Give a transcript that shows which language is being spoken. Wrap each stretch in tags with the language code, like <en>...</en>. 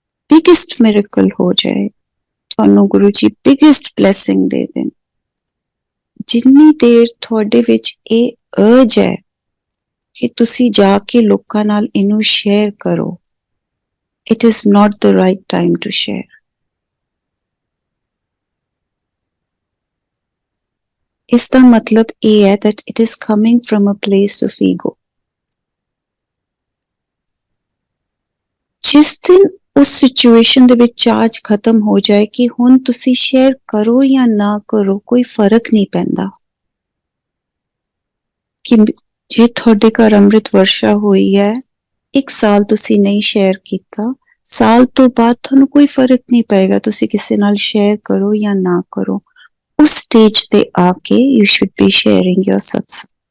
<pa>Biggest miracle ਹੋ ਜਾਏ, ਤੁਹਾਨੂੰ ਗੁਰੂ ਜੀ ਬਿਗੇਸਟ ਬਲੈਸਿੰਗ ਦੇ ਦੇਣ, ਜਿੰਨੀ ਦੇਰ ਤੁਹਾਡੇ ਵਿੱਚ ਇਹ ਅਰਜ ਹੈ ਕਿ ਤੁਸੀਂ ਜਾ ਕੇ ਲੋਕਾਂ ਨਾਲ ਇਹਨੂੰ ਸ਼ੇਅਰ ਕਰੋ,</pa> <en>it is not the right time to share.</en> <pa>ਇਸ ਦਾ ਮਤਲਬ ਇਹ ਹੈ</pa> <en>that it is coming from a place of ego.</en> <pa>ਜਿਸ ਦਿਨ ਉਸ ਸਿਚੁਏਸ਼ਨ ਦੇ ਵਿੱਚ ਚਾਰਜ ਖਤਮ ਹੋ ਜਾਏ ਕਿ ਹੁਣ ਤੁਸੀਂ ਸ਼ੇਅਰ ਕਰੋ ਜਾਂ ਨਾ ਕਰੋ ਕੋਈ ਫਰਕ ਨਹੀਂ ਪੈਂਦਾ, ਕਿ ਜੇ ਤੁਹਾਡੇ ਘਰ ਅੰਮ੍ਰਿਤ ਵਰਸ਼ਾ ਹੋਈ ਹੈ, 1 ਸਾਲ ਤੁਸੀਂ ਨਹੀਂ ਸ਼ੇਅਰ ਕੀਤਾ, ਸਾਲ ਤੋਂ ਬਾਅਦ ਤੁਹਾਨੂੰ ਕੋਈ ਫਰਕ ਨਹੀਂ ਪਏਗਾ ਤੁਸੀਂ ਕਿਸੇ ਨਾਲ ਸ਼ੇਅਰ ਕਰੋ ਜਾਂ ਨਾ ਕਰੋ, ਉਸ ਸਟੇਜ ਤੇ ਆ ਕੇ</pa> <en>You should be sharing your satsang.</en>